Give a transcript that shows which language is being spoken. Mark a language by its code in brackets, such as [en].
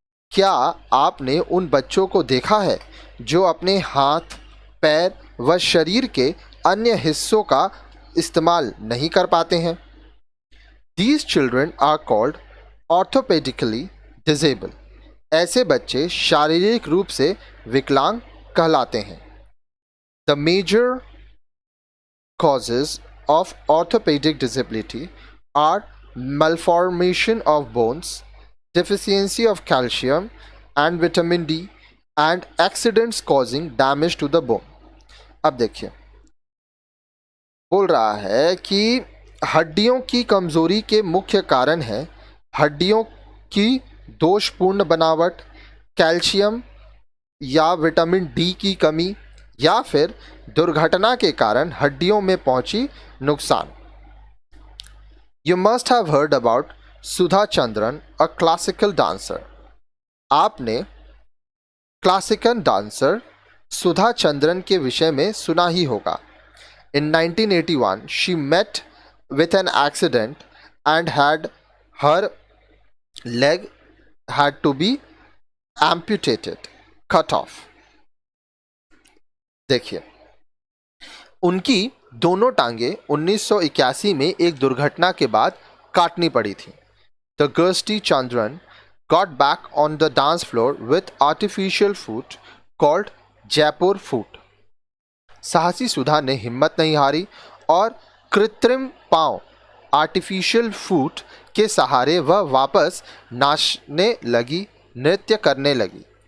[hi] क्या आपने उन बच्चों को देखा है जो अपने हाथ, पैर व शरीर के अन्य हिस्सों का इस्तेमाल नहीं कर पाते हैं? [en] These children are called orthopedically disabled. [hi] ऐसे बच्चे शारीरिक रूप से विकलांग कहलाते हैं। [en] The major causes of orthopedic disability are malformation of bones, deficiency of calcium and vitamin D, and accidents causing damage to the bone. [hi] अब देखिए, बोल रहा है कि हड्डियों की कमजोरी के मुख्य कारण है हड्डियों की दोषपूर्ण बनावट, कैल्शियम या विटामिन डी की कमी, या फिर दुर्घटना के कारण हड्डियों में पहुंची नुकसान। [en] You must have heard about Sudha Chandran, a classical dancer. [hi] आपने क्लासिकल डांसर सुधा चंद्रन के विषय में सुना ही होगा। [en] In 1981 she met with an accident and had her leg had to be amputated, cut off. [hi] देखिए, उनकी दोनों टांगे 1981 में एक दुर्घटना के बाद काटनी पड़ी थी। [en] The Gersti Chandran got back on the dance floor with artificial foot called Jaipur foot. [hi] साहसी सुधा ने हिम्मत नहीं हारी और कृत्रिम पांव [en] artificial foot [hi] के सहारे वह वापस नाचने लगी, नृत्य करने लगी।